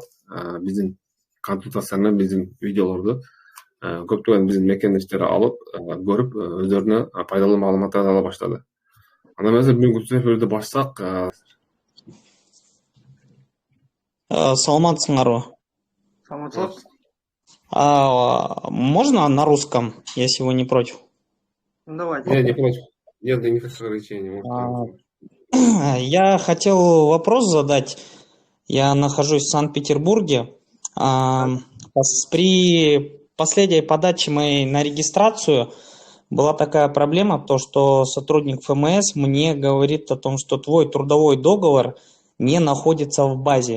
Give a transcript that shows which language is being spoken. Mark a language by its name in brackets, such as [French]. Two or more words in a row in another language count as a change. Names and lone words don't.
[Kyrgyz] Биздин консультацияны, биздин видеолорду көптөгөн биздин мекендештер алып, көрүп, өздөрүнө пайдалуу маалыматтарды ала баштады. Анда эмесе бүгүнкү эфирди баштасак, Саламатсыңарбы? Саламатсыз? [Russian] Можно на русском, если вы не против? Давайте. не против. Нет никаких ограничений. Я хотел вопрос задать. Я нахожусь в Санкт-Петербурге. При последней подаче моей на регистрацию была такая проблема, то что сотрудник ФМС мне говорит о том, что твой трудовой договор не находится в базе.